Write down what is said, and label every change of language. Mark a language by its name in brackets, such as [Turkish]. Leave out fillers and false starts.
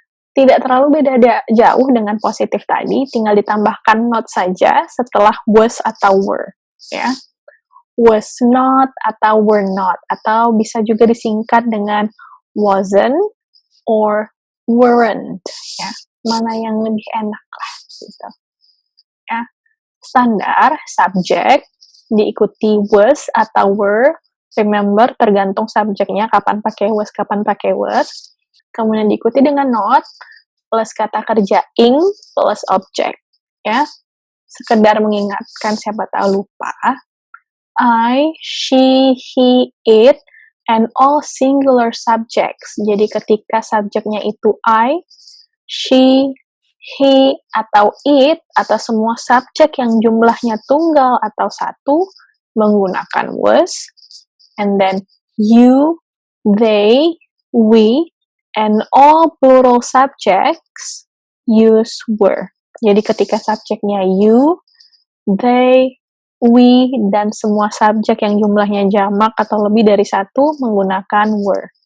[Indonesian] Tidak terlalu beda jauh dengan positif tadi, tinggal ditambahkan not saja setelah was atau were, ya. Was not atau were not, atau bisa juga disingkat dengan wasn't or weren't, ya. Mana yang lebih enak lah, gitu. Ya. Standar, subject, diikuti was atau were. Remember, tergantung subjeknya, kapan pakai was, kapan pakai were. Kemudian diikuti dengan not, plus kata kerja ing, plus object. Ya, sekedar mengingatkan, siapa tahu lupa. [English] I, she, he, it, and all singular subjects. [Indonesian] Jadi ketika subjeknya itu I, she, he, atau it, atau semua subjek yang jumlahnya tunggal atau satu, menggunakan was. [English] And then you, they, we, and all plural subjects use were. [Indonesian] Jadi ketika subjeknya you, they, we, dan semua subjek yang jumlahnya jamak atau lebih dari satu menggunakan were.